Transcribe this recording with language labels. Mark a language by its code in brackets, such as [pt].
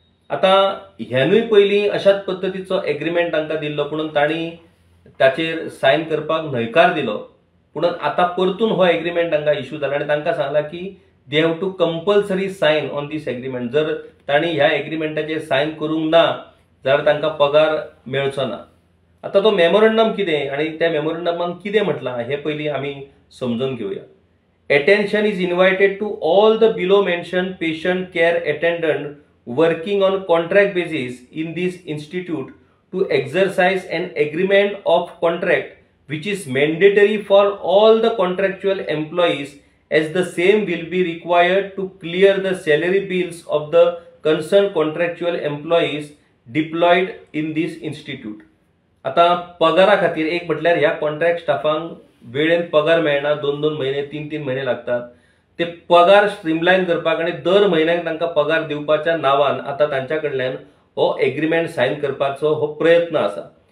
[gom] आता ह्यानूय पयलीं अशाच पद्दतीचो एग्रीमेंट तांकां दिल्लो, पूण तांणी ताचेर सायन करपाक न्हयकार दिलो. पूण आता परतून हो एग्रीमेंट तांकां इश्यू जाला आणि तांकां सांगला की [en] They have to compulsory sign on this agreement. [gom] जर तांणी ह्या एग्रीमेंटाचेर सायन करूंक ना जाल्यार तांकां पगार मेळचो ना. आता तो मेमोरंडम कितें आणि त्या मेमोरंडमान कितें म्हटलां हें पयलीं आमी समजून घेवया. [en] Attention is invited to all the below mentioned patient care attendant working on contract basis in this institute to exercise an agreement of contract which is mandatory for all the contractual employees, as the same will be required to clear the salary bills of the concerned contractual employees deployed in this institute. [gom] आता पगारा खातीर एक म्हटल्यार ह्या contract स्टाफांक वेळेन पगार मेळना, 2-2 महिने 3-3 महिने लागतात. ते पगार स्ट्रीमलायन करपाक आणि दर म्हयन्याक तांकां पगार दिवपाच्या नांवान आता तांच्या कडल्यान हो एग्रीमेंट सायन करपाचो हो प्रयत्न आसा.